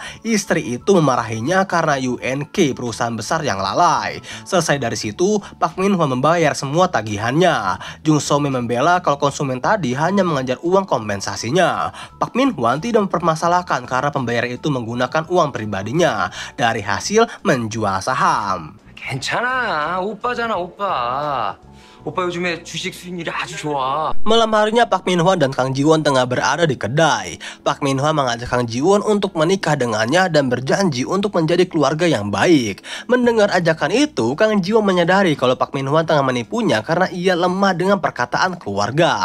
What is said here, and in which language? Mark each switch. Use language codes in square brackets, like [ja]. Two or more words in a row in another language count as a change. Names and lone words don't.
[id] Istri itu memarahinya karena UNK, perusahaan besar yang lalai. Selesai dari situ, Park Min-hwan membayar semua tagihannya. Jung So-min membela kalau konsumen tadi hanya mengejar uang kompensasinya. Park Min-hwan tidak mempermasalahkan karena pembayar itu menggunakan uang pribadinya dari hasil menjual saham. [ko] 괜찮아, 오빠잖아, 오빠. 오빠 요즘에 주식 수익률이 아주 좋아. [id] Malam harinya Park Min Hwan dan Kang Ji Won tengah berada di kedai. Park Min Hwan mengajak Kang Ji Won untuk menikah dengannya dan berjanji untuk menjadi keluarga yang baik. Mendengar ajakan itu, Kang Ji Won menyadari kalau Park Min Hwan tengah menipunya karena ia lemah dengan perkataan keluarga.